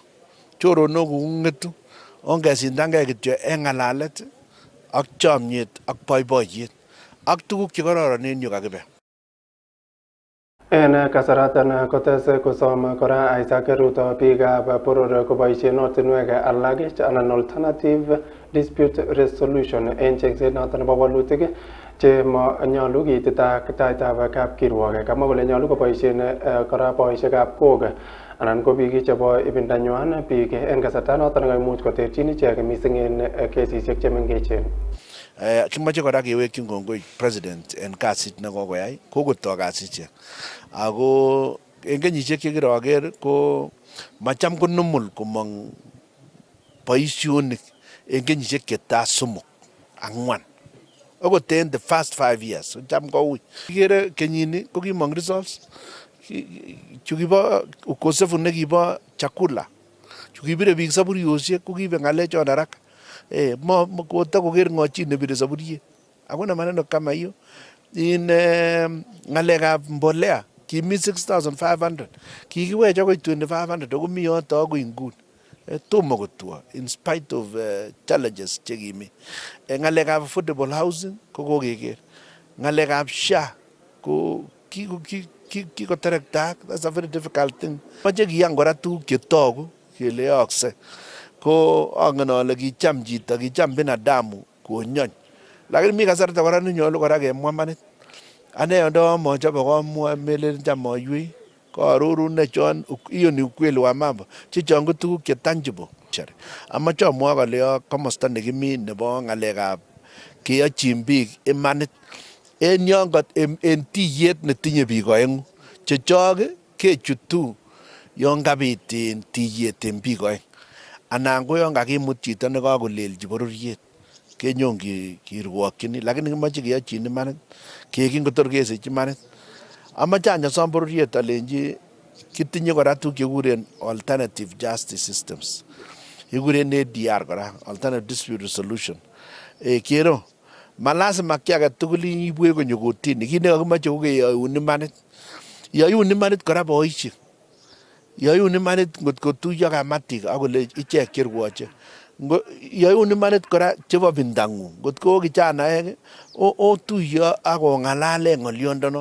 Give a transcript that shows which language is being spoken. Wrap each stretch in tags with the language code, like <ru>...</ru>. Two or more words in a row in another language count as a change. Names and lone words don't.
<kln>Choronok kong'etu, ongesindangei kityo en ng'alalet ak chomyet ak boiboiyet ak tuguk chekororon en yu kakibe. En kasaratan kotes kosom kora Isaac Ruto biikab boror koboisien ortinwek alak anan</kln> <en>alternative dispute resolution</en> <kln>en chengset noton nebo wolutik che manyolu keitita taitab kapkirwok. Kamwa kole nyolu koboisien kora boisiekab kok anan ko biik chebo ibindanywan biik en kasarta noton nekaimuch koterchin ichek mising en kesisiek chemengechen. Kimoche kora kewekyin kongoi president en kasit nekokoyai, kokotoi kasisiek. Ako en kenyisiek chekiroker ko macham ko normal komong boisionik en kenyisiek chetai 3, 4. Okot en</kln> <en>the first 5 years,</en> <kln>cham koui. Kikere kenyini ko kimong results chukibo ukosefu nekibo chakula, chukibire biik saburiyosiek ko kibe ng'alechon haraka. Kotakoker ng'o chi nebire saburiet.</kln> <sw>Hakuna maneno kama hiyo.</sw> <kln>In ng'alekab mbolea kimi 6,500 kikiwech akoi 2,500 ako mi yoto akoi nguni. Tomo kotuo</kln> <en>in spite of challenges chekimi.</en> <kln>Ng'alekab</kln> <en>affordable housing</en> <kln>ko kokeker. Ng'alekab SHA ko kikoterektaak.</kln> <en>That's a very difficult thing.</en> <kln>Moche kiyan kora tuguk chetogu kele yookse. Ko angen ale kicham chito, kicham binadamu konyony. Lakini mi kasarta kora nenyolu kora kemwa manit. Ane ndo mochobe komwa melen cham oywei, kaarorun nechon,</kln> <sw>hiyo ni ukweli wa mambo.</sw> <kln>Chechon ko tuguk che tangible. Amache amwa kole komosta nekimi nebo ng'alekab keyochin biik imanit. En yon en tiyet netinye biik oeng'u. Chechok kechutu yon kabit tiyet en biik oeng. Anan ko yon kakimut chito nekakolelchi bororiet kenyon kirwokyini, lakini kimoche keyochin imanit, kekiny kotor kesich imanit. Amache anyasom bororiet alenji kitinye kora tuguk chekikuren</kln> <en>alternative justice systems,</en> <kln>kikuren ADR kora,</kln> <en>alternative dispute resolution.</en> <kln>Kero malazima ki age tugul ibwech konyo kotini, kit nekakimoche ko keyoun imanit. Yoyun imanit kora boisiek, yoyun imanit ngot kotuiyo kamatik akole ichek cherwoche. Yoyun imanit kora chebo bindang'ung, ngot ko kijanaek otuiyo ak ong'alalen ng'olyondono.</kln>